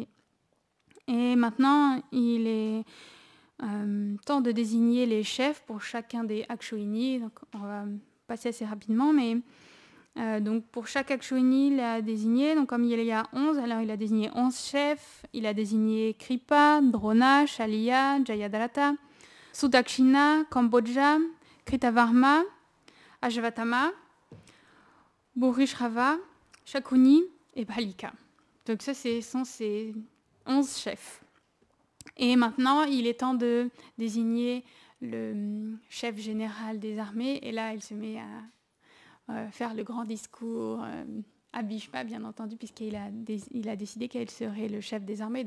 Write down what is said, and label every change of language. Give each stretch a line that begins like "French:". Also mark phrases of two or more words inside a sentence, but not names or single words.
French: Et maintenant, il est temps de désigner les chefs pour chacun des Akshoini. Donc, on va passer assez rapidement, mais donc pour chaque Akshoini, il a désigné, donc comme il y a 11, alors il a désigné 11 chefs. Il a désigné Kripa, Drona, Shaliya, Jayadratha, Sudakshina, Kambodja, Kritavarma, Ashvatthama, Bhurishrava, Shakuni et Bhalika. Donc ça, ce sont ces 11 chefs. Et maintenant, il est temps de désigner le chef général des armées. Et là, il se met à faire le grand discours à Bhishma, bien entendu, puisqu'il a décidé quel serait le chef des armées.